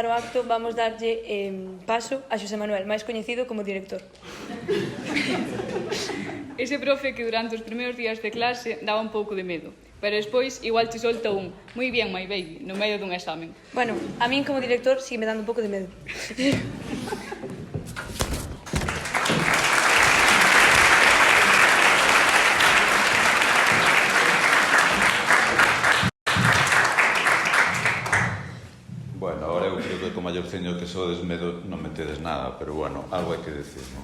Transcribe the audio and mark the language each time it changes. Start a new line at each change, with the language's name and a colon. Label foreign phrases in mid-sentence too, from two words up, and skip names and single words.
Galician: o acto, vamos darlle paso a Xosé Manuel, máis coñecido como director. Ese profe que durante os primeiros días de clase daba un pouco de medo, pero despois igual te solta un "moi bien,
English: my baby",
Galician: no medio dun examen. Bueno, a min como director sigue me dando un pouco de medo. Bueno, ahora eu creo que co maiorciño que sodes medo non metedes nada, pero bueno, algo hai que decir, non?